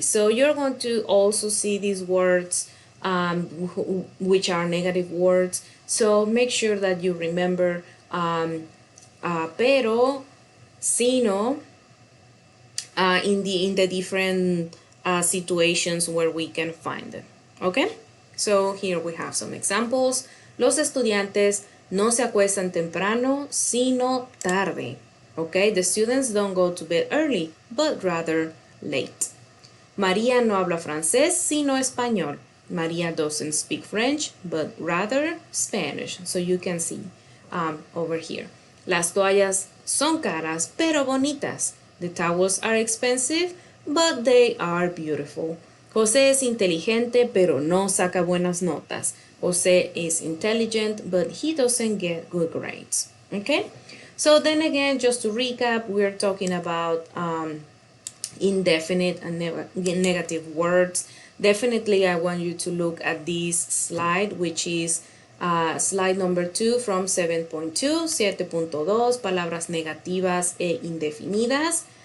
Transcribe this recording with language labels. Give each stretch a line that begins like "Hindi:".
English: So you're going to also see these words which are negative words. So make sure that you remember pero, sino, in the different situations where we can find them. Okay? So here we have some examples.
Spanish: Los estudiantes no se acuestan temprano, sino tarde.
English: Okay? The students don't go to bed early, but rather late.
Spanish: María no habla francés, sino español.
English: María doesn't speak French, but rather Spanish. So you can see over here.
Spanish: Las toallas son caras, pero bonitas.
English: The towels are expensive, but they are beautiful.
Spanish: José es inteligente, pero no saca buenas notas.
English: José is intelligent, but he doesn't get good grades. Okay? So then again, just to recap, we're talking about indefinite and negative words. Definitely, I want you to look at this slide, which is slide number 2 from 7.2, 7.2,
Spanish: palabras negativas e indefinidas.